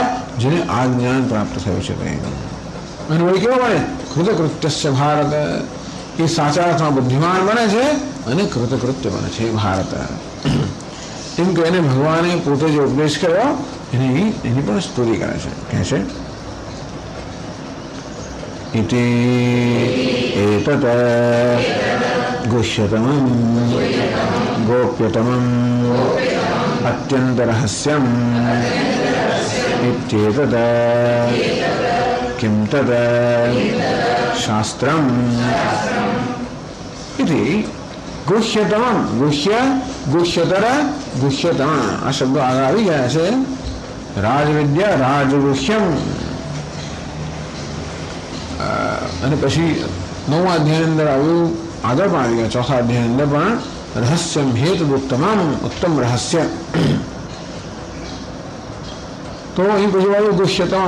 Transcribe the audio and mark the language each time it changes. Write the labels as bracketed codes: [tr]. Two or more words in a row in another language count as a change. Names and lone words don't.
[gu] જેને આ જ્ઞાન પ્રાપ્ત થયું છે. અને વળી કેવો બને? કૃતકૃત્ય ભારત. એ સાચા અર્થમાં બુદ્ધિમાન બને છે અને કૃતકૃત્ય બને છે ભારત. એમ કે એને ભગવાને પોતે જે ઉપદેશ કર્યો એની પણ સ્તુતિ કરે છે. કહે છે [sa] इति एतत् गुह्यतमं गोप्यतमं अत्यन्तरहस्यं इत्येतत् किं तत् शास्त्रम् इति गुह्यतमं गुह्यतर गुह्यतम [gu] આ શબ્દો આગળ આવી ગયા છે. [sa] राजविद्या राजगुह्यम [gu] અને પછી 9મા અધ્યાયની અંદર આવ્યું, આગળ પણ આવી ગયા 4થા અધ્યાયની અંદર પણ રહસ્યમ હેતુ ઉત્તમ રહસ્ય. તો અહીં પછી આવ્યું ગુહ્યતમ.